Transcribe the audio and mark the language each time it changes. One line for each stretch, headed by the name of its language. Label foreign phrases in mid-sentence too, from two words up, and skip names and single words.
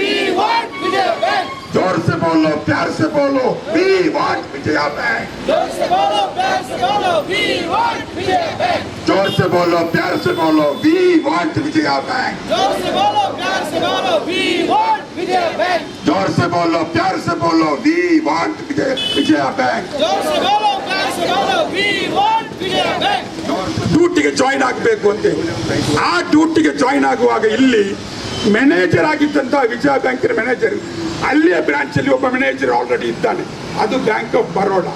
Hindi: जोर से बोलो प्यार से बोलो,
English: We want Vijaya Bank.
Hindi: जोर से बोलो प्यार से बोलो,
English: We want Vijaya Bank.
Hindi: जोर से बोलो प्यार से बोलो,
English: We want Vijaya Bank.
Hindi: जोर से बोलो प्यार से बोलो,
English: We want Vijaya Bank.
Hindi: जोर से बोलो प्यार से बोलो,
English: We want Vijaya Bank.
Kannada: ಡ್ಯೂಟಿಗೆ ಜಾಯಿನ್ ಆಗಬೇಕು ಅಂತ, ಆ ಡ್ಯೂಟಿಗೆ ಜಾಯಿನ್ ಆಗುವಾಗ ಇಲ್ಲಿ ಮ್ಯಾನೇಜರ್ ಆಗಿದ್ದಂತಹ ವಿಜಯ ಬ್ಯಾಂಕಿನ ಮ್ಯಾನೇಜರ್, ಅಲ್ಲಿಯ ಬ್ರಾಂಚ್ ಅಲ್ಲಿ ಒಬ್ಬ
English: manager already
Kannada: ಇದ್ದಾನೆ, ಅದು ಬ್ಯಾಂಕ್ ಆಫ್ ಬರೋಡಾ.